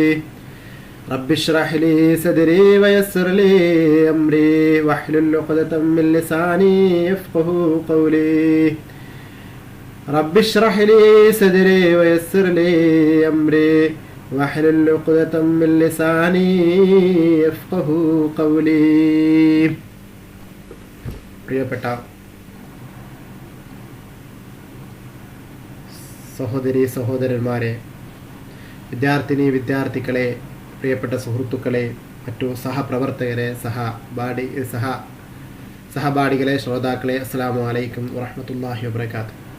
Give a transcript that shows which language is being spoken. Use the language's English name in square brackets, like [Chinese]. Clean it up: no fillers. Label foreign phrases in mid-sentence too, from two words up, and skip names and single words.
[Arabic] رب اشرح لي صدري ويسر لي أمري واحلل عقدة من لساني يفقهوا قولي. رب اشرح لي صدري ويسر لي أمري واحلل عقدة من لساني يفقهوا قولي. [Malayalam] പ്രിയപ്പെട്ട സഹോദരി സഹോദരന്മാരെ, വിദ്യാർത്ഥികളെ, പ്രിയപ്പെട്ട സുഹൃത്തുക്കളെ, മറ്റു സഹപ്രവർത്തകരെ, സഹപാഠികളെ, ശ്രോതാക്കളെ, [Arabic] السلام عليكم ورحمة الله وبركاته.